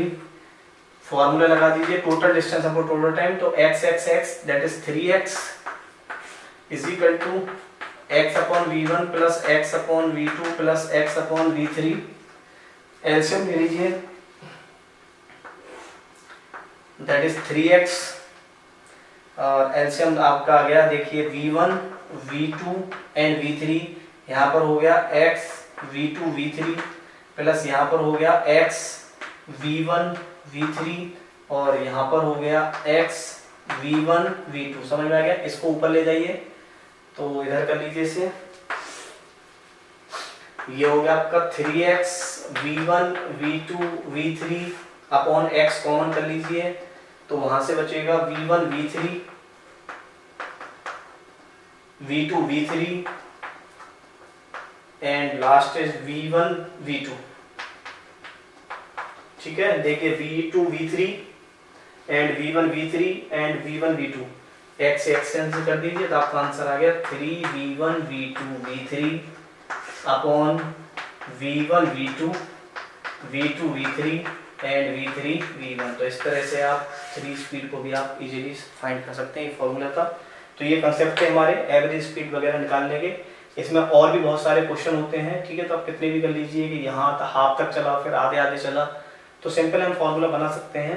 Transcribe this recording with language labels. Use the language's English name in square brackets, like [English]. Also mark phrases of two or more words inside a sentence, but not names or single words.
[English] फॉर्मूला [Hindi] लगा दीजिए [English] total distance upon total time, तो x that is 3x is equal to x upon v1 plus x upon v2 plus x upon v3। [Hindi] एलसीएम ले लीजिए, [English] that is 3x [Hindi] और एलसीएम आपका आ गया, देखिए [English] v1 v2 and v3, [Hindi] यहाँ पर हो गया [English] x v2 v3 plus [Hindi] यहाँ पर हो गया x v1 v3 और यहाँ पर हो गया x v1 v2। समझ में आ गया? इसको ऊपर ले जाइए, तो इधर कर लीजिए इसे, ये हो गया आपका [English] 3x v1 v2 v3 upon x common [Hindi] कर लीजिए, तो वहां से बचेगा [English] v1 v3 v2 v3 and last is v1 v2, [Hindi] ठीक है। [English] देखिए v2 v3 and v1 v3 and v1 v2, [Hindi] x से x कैंसिल कर दीजिए, तो आपका आंसर आ गया [English] 3v1 v2 v3 upon v1 v2 v2 v3 and v3 v1. [Hindi] तो इस तरह से आप 3 स्पीड को भी आप [English] easily find [Hindi] कर सकते हैं फॉर्मूला का। तो ये कंसेप्ट है हमारे [English] average speed [Hindi] वगैरह निकालने के। इसमें और भी बहुत सारे क्वेश्चन होते हैं, ठीक है, तो आप कितने भी कर लीजिए कि यहाँ हाफ तक चला फिर आधे आधे चला, तो सिंपल हम फॉर्मूला बना सकते हैं।